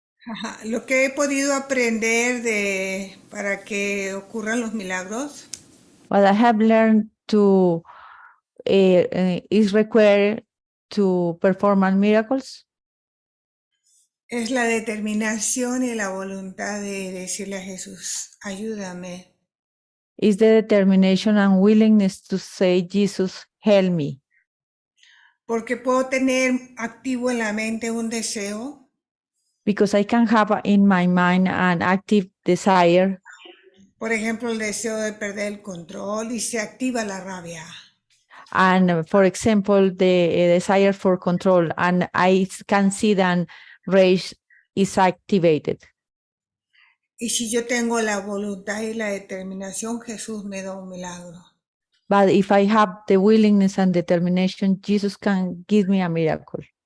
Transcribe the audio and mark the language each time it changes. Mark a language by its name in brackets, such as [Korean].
[Spanish] Ajá, lo que he podido aprender para que ocurran los milagros [English] What I have learned to is required to perform miracles [Spanish] es la determinación y la voluntad de decirle a Jesús, ayúdame. [English] is the determination and willingness to say, Jesus, help me. [Spanish] Porque puedo tener activo en la mente un deseo, [English] Because I can have in my mind an active desire, [Spanish] por ejemplo, el deseo de perder el control y se activa la rabia. [English] and for example, the desire for control, and I can see that rage is activated. [Spanish] Y si yo tengo la voluntad y la determinación, Jesús me da un milagro. [English] But if I have the willingness and determination, Jesus can give me a miracle.